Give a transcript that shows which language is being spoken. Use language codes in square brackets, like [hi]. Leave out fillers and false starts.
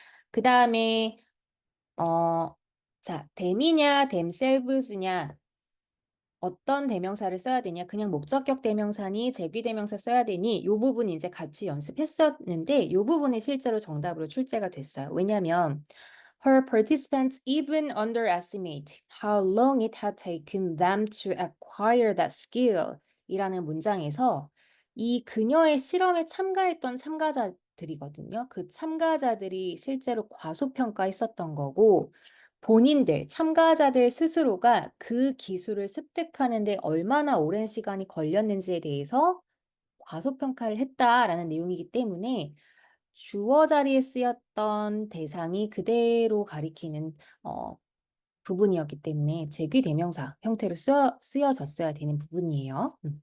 [ko] 그다음에 자, them이냐 themselves냐 어떤 대명사를 써야 되냐, 그냥 목적격 대명사니 제귀 대명사 써야 되니 요 부분 이제 같이 연습했었는데 요 부분이 실제로 정답으로 출제가 됐어요. [en] 왜냐면 her participants even underestimate how long it had taken them to acquire that skill [ko] 이라는 문장에서 이 그녀의 실험에 참가했던 참가자들이거든요. 그 참가자들이 실제로 과소평가했었던 거고 본인들, 참가자들 스스로가 그 기술을 습득하는 데 얼마나 오랜 시간이 걸렸는지에 대해서 과소평가를 했다라는 내용이기 때문에 주어 자리에 쓰였던 대상이 그대로 가리키는 부분이었기 때문에 제귀 대명사 형태로 쓰여졌어야 되는 부분이에요.